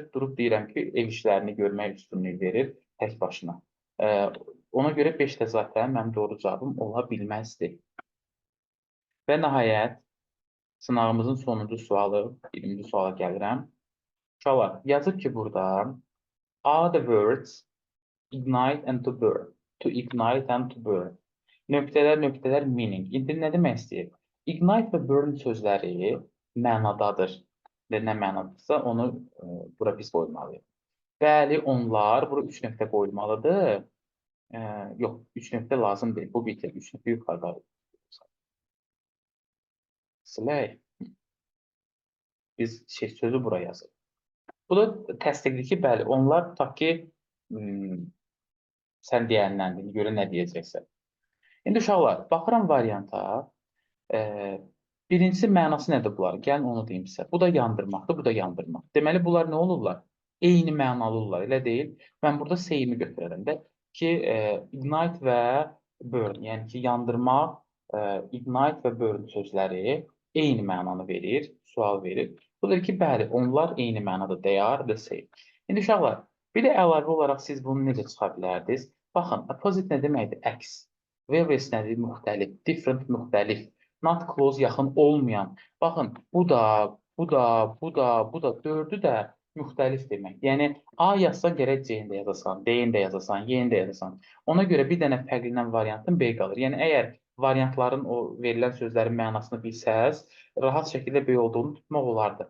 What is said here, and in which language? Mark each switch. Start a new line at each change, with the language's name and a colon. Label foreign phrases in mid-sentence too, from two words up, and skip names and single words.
Azerbaijani: Durub deyirəm ki, ev işlərini görmək üstünlük verir tək başına. Ona görə 5 də zaten mənim doğru cavabım ola bilməzdi. Və nəhayət, sınağımızın sonuncu sualı, 20-ci suala gəlirəm. Uşaqlar, yazıb ki, burada
English: are the words ignite and to burn. To ignite and to burn.
Azerbaijani: Nöqtələr,
English: meaning.
Azerbaijani: İndi nə demək istəyir? Ignite və burn sözləri mənadadır. Və nə mənadırsa, onu bura biz qoymalıyıq. Bəli, onlar, bura 3 nöqtə qoyulmalıdır. Yox, 3 nöqtə lazım deyil. Bu bitir. 3 nöqtə yuxarıda. Silək. Biz sözü bura yazırıq. Bu da təsdiqdir ki, bəli, onlar tutaq ki, sən deyənləndir, görə nə deyəcəksən. İndi uşaqlar, baxıram varianta, Birincisi mənası nədir bunlar? Gəlin onu deyim sizə. Bu da yandırmaqdır, bu da yandırmaq. Deməli bunlar nə olurlar? Eyni mənalı olurlar, elə deyil. Mən burada same-i götürərəm də ki, ignite və burn, yəni ki, yandırmaq, ignite və burn sözləri eyni mənanı verir, sual verir. Budur ki, bəli, onlar eyni mənada,
English: they are the same.
Azerbaijani: İndi uşaqlar, bir də əlavə olaraq siz bunu necə çıxa bilərdiniz? Baxın, opposite nə deməkdir? Əks. Various nədir? Müxtəlif. Different müxtəlif.
English: Not close
Azerbaijani: yaxın olmayan. Baxın, bu da, bu da, bu da, bu da dördü də müxtəlif demək. Yəni A yazsan gərək C-ni də yazasan, D-ni də yazasan, Y-ni də yazasan. Ona görə bir dənə fərqlənən variantın B qalır. Yəni əgər variantların o verilən sözlərin mənasını bilsəz, rahat şəkildə B olduğunu tutmaq olardı.